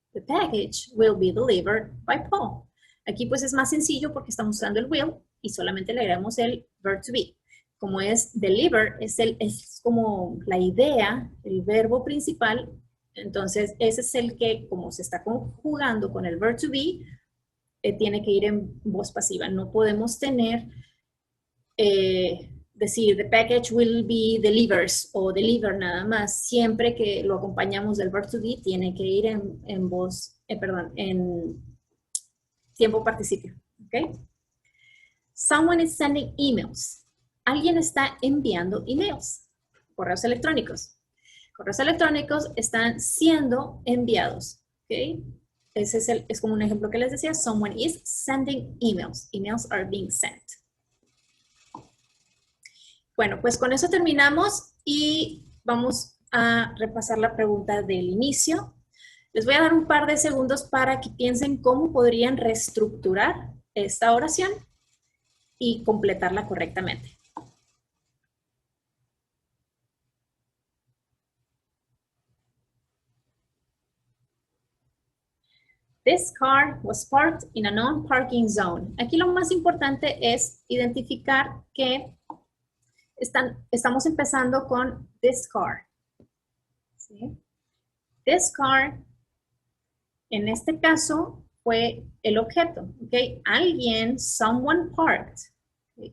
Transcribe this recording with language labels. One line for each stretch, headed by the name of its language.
English: The package will be delivered by Paul.
Spanish: Aquí pues es más sencillo porque estamos usando el will y solamente le agregamos el verb to be. Como es deliver, es como la idea, el verbo principal. Entonces ese es el que, como se está conjugando con el verb to be, tiene que ir en voz pasiva. No podemos tener decir
English: the package will be delivers
Spanish: o deliver nada más. Siempre que lo acompañamos del verb to be, tiene que ir en voz, en tiempo participio. ¿Ok?
English: Someone is sending emails.
Spanish: Alguien está enviando emails, correos electrónicos. Correos electrónicos están siendo enviados. ¿Ok? Ese es como un ejemplo que les decía.
English: Someone is sending emails. Emails are being sent.
Spanish: Bueno, pues con eso terminamos y vamos a repasar la pregunta del inicio. Les voy a dar un par de segundos para que piensen cómo podrían reestructurar esta oración y completarla correctamente.
English: This car was parked in a non-parking zone.
Spanish: Aquí lo más importante es identificar que estamos empezando con this car. ¿Sí? This car, en este caso, fue el objeto. ¿Ok? Alguien, someone parked. ¿Okay?